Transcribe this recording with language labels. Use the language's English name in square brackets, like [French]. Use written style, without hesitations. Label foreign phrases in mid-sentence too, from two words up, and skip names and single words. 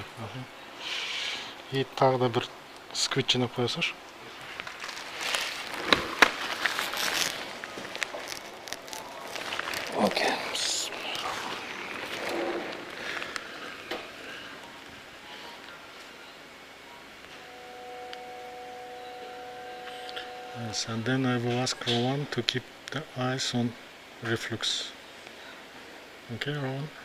[Kazakh] И тағы да бір сквид жинап қоясыңшы. Окей. [English] Yes, and then I will ask Rowan to keep the eyes on reflux. Okay, Rowan?